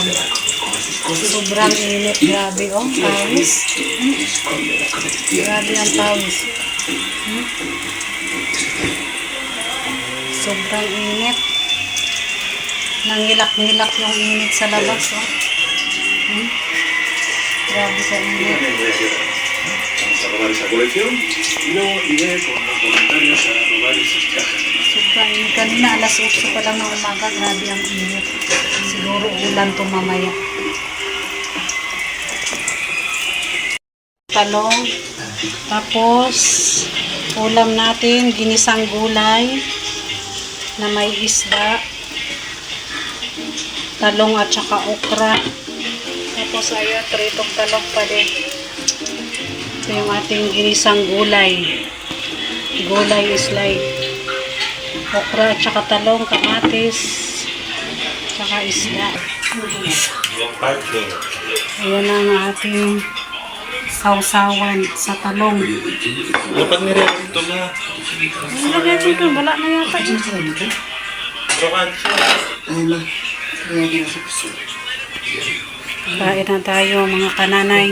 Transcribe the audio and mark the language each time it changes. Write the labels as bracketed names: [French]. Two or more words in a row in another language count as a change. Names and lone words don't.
[Filipino] Sobrang init. Grabe, oh. Pawis. Grabe ang pawis. Sobrang init. Nangilak-ngilak yung init sa labas, oh. Grabe sa init. [Spanish] Vamos a robar esa colección y luego iré con los voluntarios a robar esas cajas. [Filipino] Sobrang init. Kanina alas 8 pa lang ng umaga. Grabe ang init. Siguro ulan to mamaya. Talong. Tapos, ulam natin, ginisang gulay na may isda. Talong at saka okra. Tapos, ayan, tritong talong pa din. Ito yung ating ginisang gulay. Gulay is like okra at saka talong, kamatis, saka isda. Ayan ang ating sausawan sa talong. Dapat nire-rito na. Nilagay dito, wala na yata yun. Kain na tayo mga kananay.